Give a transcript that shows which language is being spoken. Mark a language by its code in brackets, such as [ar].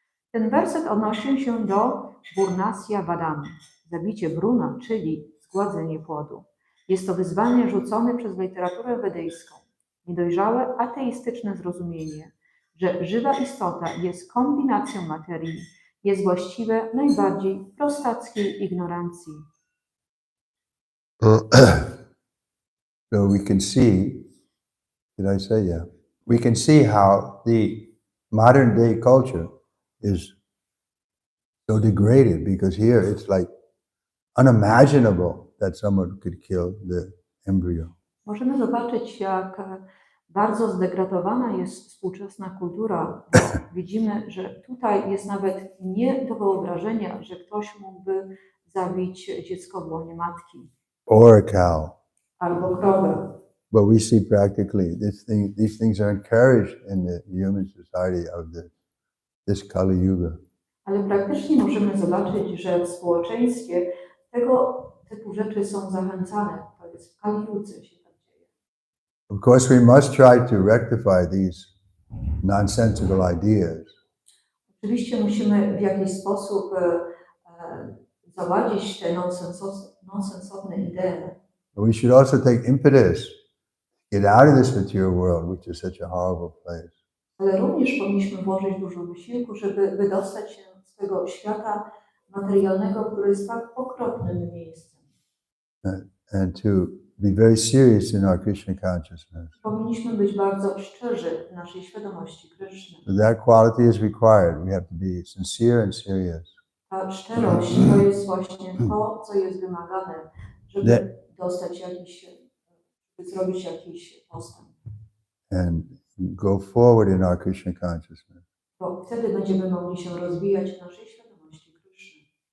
[pl] Ten werset odnosi się do Burnasya Vadam, zabicie Bruna, czyli zgładzenie płodu. Jest to wyzwanie rzucone przez literaturę wedyjską. Niedojrzałe ateistyczne zrozumienie, że żywa istota jest kombinacją materii, jest właściwe najbardziej prostackiej ignorancji. [en] So we can see, did I say yeah? We can see how the modern day culture is so degraded, because here it's like unimaginable that someone could kill the embryo. [pl] Możemy zobaczyć, jak bardzo zdegradowana jest współczesna kultura, bo widzimy, że tutaj jest nawet nie do wyobrażenia, że ktoś mógłby zabić dziecko w łonie matki. [en] Or a cow. [pl] Albo krowę. [en] But we see practically these things are encouraged in the human society of this Kali Yuga. [pl] Ale praktycznie możemy zobaczyć, że w społeczeństwie tego typu rzeczy są zachęcane. To jest w Kali Yudze się tak dzieje. [en] Of course, we must try to rectify these nonsensical ideas. [pl] Oczywiście musimy w jakiś sposób załadzić te nonsensowne idee. [en] But we should also take impetus, get out of this material world, which is such a horrible place. [pl] Ale również powinniśmy włożyć dużo wysiłku, żeby wydostać się z tego świata materialnego, który jest tak okropnym miejscem. [en] And to be very serious in our Krishna consciousness. [pl] Powinniśmy być bardzo szczerzy w naszej świadomości Kryszny. [en] So that quality is required. We have to be sincere and serious. [pl] A szczerość to jest właśnie to, co jest wymagane, żeby dostać zrobić jakiś postęp. [en] And go forward in our Krishna consciousness. [pl] Bo wtedy będziemy mogli się rozwijać w naszej świadomości Kryszny.